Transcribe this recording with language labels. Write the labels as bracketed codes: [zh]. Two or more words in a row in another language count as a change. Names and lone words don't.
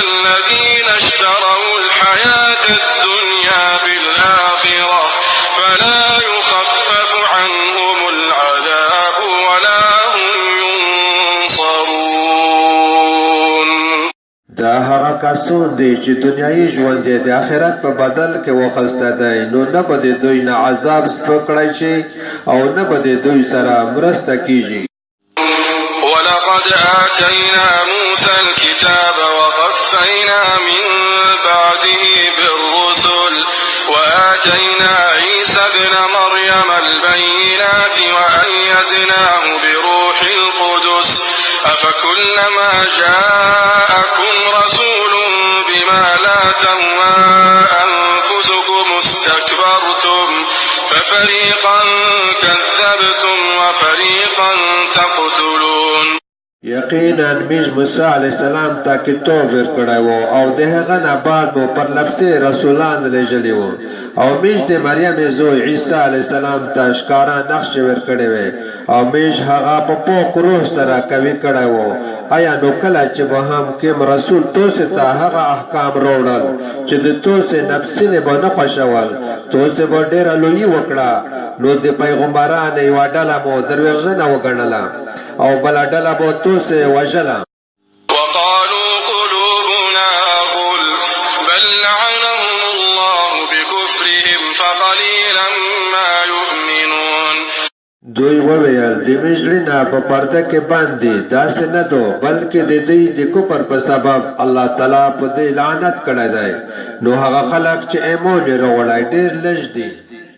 [ar] الذين اشتروا الحياة الدنيا بالآخرة فلا يخفف عنهم العذاب ولا هم ينصرون. [ps] دا هغه کسان دي چې دنیايي ژوند د آخرت په بدل کې وخسته دی، نو نه به د دوی نه عذاب سپکړی شي او نه به د دوی سره مرسته کیږي. [ar] ولقد آتينا موسى الكتاب وقفينا من بعده بالرسل وآتينا عيسى ابن مريم البينات وأيدناه بروح القدس أفكلما جاءكم رسول بما لا تهوى أنفسكم استكبرتم ففريقا كذبتم وفريقا تقتلون. [ps] یقینا میز موسی علیہ السلام ته کتاب ورکړی و او د هغه نه بعد مو پر لپسې رسولان لېږلي وو او میز د مریم زوی عیسی علیہ السلام ته ښکاره نقشې ورکړې وې او میز هغه په پاک روح سره قوي کړی و. آیا نو کله چې به هم کوم رسول تاسو ته هغه احکام راوړل چې د تاسو نفسینې به نه خوښول، تاسو به ډېره لویي وکړه، نو د پیغمبرانو یوه ډله مو دروغجنه وګڼله او بله ډله به تاسو وژله. [ar] وقالوا قلوبنا غلف بل لعنهم الله بكفرهم فقليلا ما يؤمنون. [ps] دوی وویل د موږ زړونه په پرده کې باندې داسې نه دو، بلکې د دوی د کفر په سبب الله تعالی په دوی لعنت کړی دی، نو هغه خلک چې ایمان یې راوړی ډېر لږ دي.